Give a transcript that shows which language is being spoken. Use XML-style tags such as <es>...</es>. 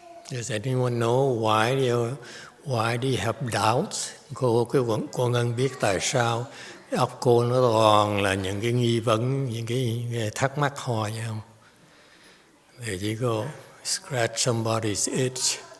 <en>Does anyone know why do you have doubts?</en> <vi>Cô Ngân biết tại sao óc cô nó toàn là những cái nghi vấn, những cái thắc mắc hoài vậy không?</vi> <en>There you go, scratch somebody's itch.</en>